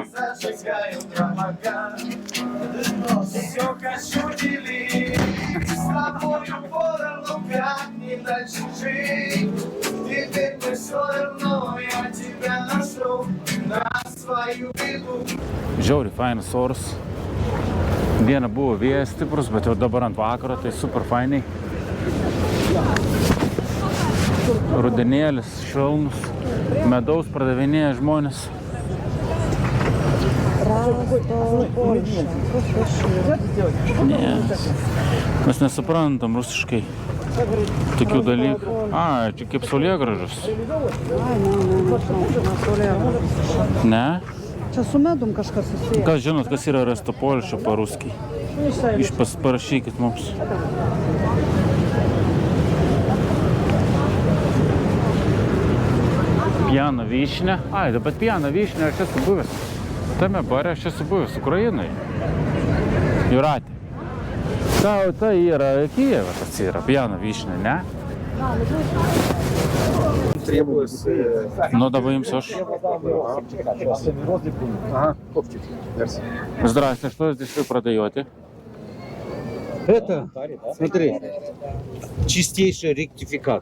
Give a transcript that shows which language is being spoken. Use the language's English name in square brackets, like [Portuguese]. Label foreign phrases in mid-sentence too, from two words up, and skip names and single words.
[Russian] зажигают облака. Все хочу делить с тобою поровну, как не дальше жить. Теперь мне все равно, я тебя нашел. На свою беду. [Lithuanian] Žiauriai fainas oras. Dieną buvo vėjas stiprus, bet jau dabar ant vakaro, tai super fainiai. Rudenėlis, švelnus, medaus pardavinėja žmonės. [Ukrainian] Польща. Ні. [Lithuanian] Mes nesuprantam rusiškai. Tokių dalykų. A, čia kaip saulėgrąžos. Ne? Čia su medum kažkas susiję. Kas žinot, kas yra Rastopolščia по-русски? Parašykit mums. Pjana vyšnia. Ai, bet pjana vyšnia aš esu buvęs. Tame bare aš esu buvęs Ukrainoje. Jūratė. Tai yra Kijeve, tas yra pjana vyšnia, ne? [Russian] Требуется... Ну, давай им, Саш. Ага, копчик. Мерси. Здравствуйте, что здесь вы продаете? Это, смотри, чистейший ректификат.